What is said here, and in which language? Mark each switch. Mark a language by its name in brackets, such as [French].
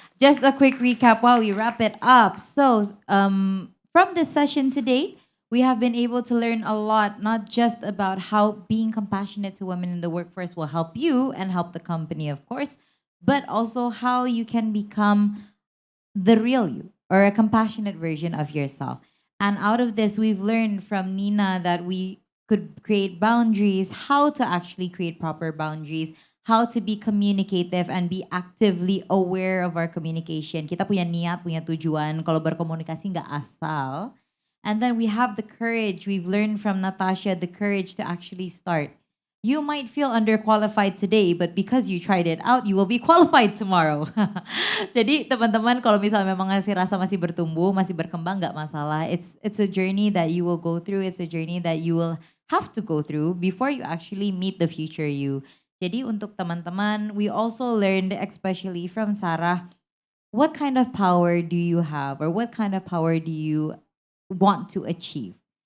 [English] Just a quick recap while we wrap it up. So, from this session today, we have been able to learn a lot, not just about how being compassionate to women in the workforce will help you and help the company, of course, but also how you can become the real you or a compassionate version of yourself. And out of this, we've learned from Nina that we could create boundaries, how to actually create proper boundaries, how to be communicative and be actively aware of our communication. [Indonesian] Kita punya niat, punya tujuan, kalau berkomunikasi nggak asal. [English] And then we have the courage. We've learned from Natasha the courage to actually start. You might feel underqualified today, but because you tried it out, you will be qualified tomorrow. [Indonesian] Jadi teman-teman kalau misalnya memang masih rasa masih bertumbuh, masih berkembang nggak masalah. [English] It's a journey that you will go through. It's a journey that you will have to go through before you actually meet the future you. [Indonesian] Jadi untuk teman-teman, [English] we also learned especially from Sarah, what kind of power do you have or what kind of power do you want to achieve?